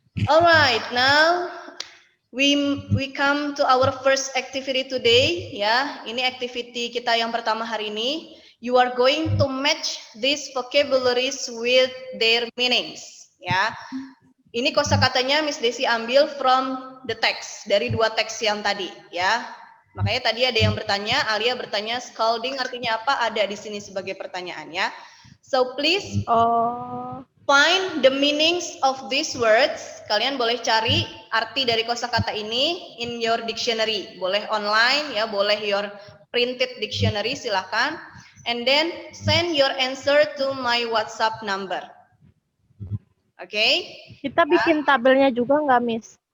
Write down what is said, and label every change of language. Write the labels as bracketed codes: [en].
[en] Alright, now we come to our first activity today ya. [id] Ini activity kita yang pertama hari ini. [en] You are going to match these vocabularies with their meanings ya. [id] Ini kosakatanya Miss Desi ambil [en] from the text, [id] dari dua teks yang tadi ya. Makanya tadi ada yang bertanya, Alia bertanya scalding artinya apa? Ada di sini sebagai pertanyaan ya. [en] So please find the meanings of these words. [id] Kalian boleh cari arti dari kosakata ini [en] in your dictionary. [id] Boleh online ya, boleh [en] your printed dictionary, [id] silakan. [en] And then send your answer to my WhatsApp number. Oke? Okay? [id] Kita bikin tabelnya juga nggak, Miss?